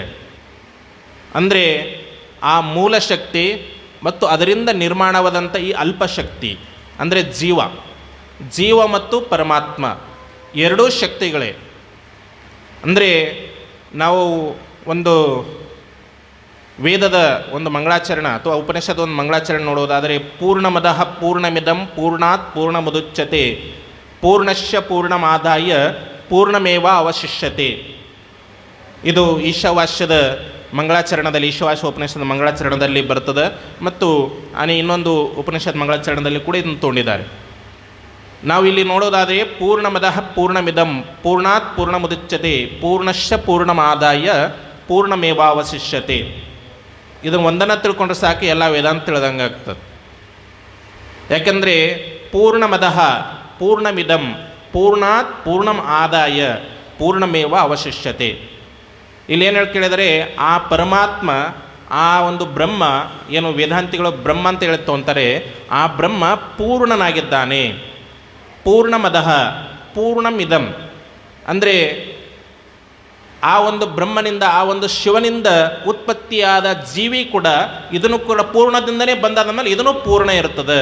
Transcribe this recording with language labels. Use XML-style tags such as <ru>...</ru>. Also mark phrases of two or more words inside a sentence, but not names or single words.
<kn>ಅಂದರೆ ಆ ಮೂಲ ಶಕ್ತಿ ಮತ್ತು ಅದರಿಂದ ನಿರ್ಮಾಣವಾದಂಥ ಈ ಅಲ್ಪಶಕ್ತಿ ಅಂದರೆ ಜೀವ ಮತ್ತು ಪರಮಾತ್ಮ ಎರಡೂ ಶಕ್ತಿಗಳೇ. ಅಂದರೆ ನಾವು ಒಂದು ವೇದದ ಒಂದು ಮಂಗಳಾಚರಣ ಅಥವಾ ಉಪನಿಷದ ಒಂದು ಮಂಗಳಾಚರಣೆ ನೋಡೋದಾದರೆ,</kn> <sa>ಪೂರ್ಣಮದಃ ಪೂರ್ಣಮಿದಂ ಪೂರ್ಣಾತ್ ಪೂರ್ಣಮುದುಚ್ಯತೆ ಪೂರ್ಣಶ್ಯ ಪೂರ್ಣಮಾದಾಯ ಪೂರ್ಣಮೇವ ಅವಶಿಷ್ಯತೆ.</sa> <kn>ಇದು ಈಶಾವಾಸ್ಯದ ಮಂಗಳಾಚರಣದಲ್ಲಿ, ಈಶಾವಾಸ್ಯ ಉಪನಿಷದ ಮಂಗಳಾಚರಣದಲ್ಲಿ ಬರ್ತದೆ. ಮತ್ತು ಇನ್ನೊಂದು ಉಪನಿಷತ್ ಮಂಗಳಾಚರಣದಲ್ಲಿ ಕೂಡ ಇದನ್ನು ತೊಗೊಂಡಿದ್ದಾರೆ. ನಾವು ಇಲ್ಲಿ ನೋಡೋದಾದರೆ</kn> <sa>ಪೂರ್ಣಮದಃ ಪೂರ್ಣಮಿದಂ ಪೂರ್ಣಾತ್ ಪೂರ್ಣಮುದುಚ್ಯತೆ ಪೂರ್ಣಶ್ಯ ಪೂರ್ಣಮಾದಾಯ ಪೂರ್ಣಮೇವಾವಶಿಷ್ಯತೆ.</sa> <kn>ಇದನ್ನು ಒಂದನ್ನು ತಿಳ್ಕೊಂಡ್ರೆ ಸಾಕು, ಎಲ್ಲ ವೇದಾಂತ ತಿಳಿದಂಗೆ ಆಗ್ತದೆ.</kn> <sa>ಯಾಕಂದರೆ ಪೂರ್ಣಮದಃ ಪೂರ್ಣಮಿದಂ ಪೂರ್ಣಾತ್ ಪೂರ್ಣಂ ಆದಾಯ ಪೂರ್ಣಮೇವ ಅವಶಿಷ್ಯತೆ.</sa> <kn>ಇಲ್ಲೇನು ಹೇಳಿ ಕೇಳಿದರೆ, ಆ ಪರಮಾತ್ಮ, ಆ ಒಂದು ಬ್ರಹ್ಮ, ಏನು ವೇದಾಂತಿಗಳು ಬ್ರಹ್ಮ ಅಂತ ಹೇಳಿ ತೊಗೊಂತಾರೆ, ಆ ಬ್ರಹ್ಮ ಪೂರ್ಣನಾಗಿದ್ದಾನೆ.</kn> <sa>ಪೂರ್ಣಮದಃ ಪೂರ್ಣಮಿದಂ</sa> <kn>ಅಂದರೆ ಆ ಒಂದು ಬ್ರಹ್ಮನಿಂದ, ಆ ಒಂದು ಶಿವನಿಂದ ಉತ್ಪತ್ತಿಯಾದ ಜೀವಿ ಕೂಡ ಇದನ್ನು ಕೂಡ ಪೂರ್ಣದಿಂದನೇ ಬಂದಾದ ಮೇಲೆ ಇದನ್ನು ಪೂರ್ಣ ಇರ್ತದೆ.</kn>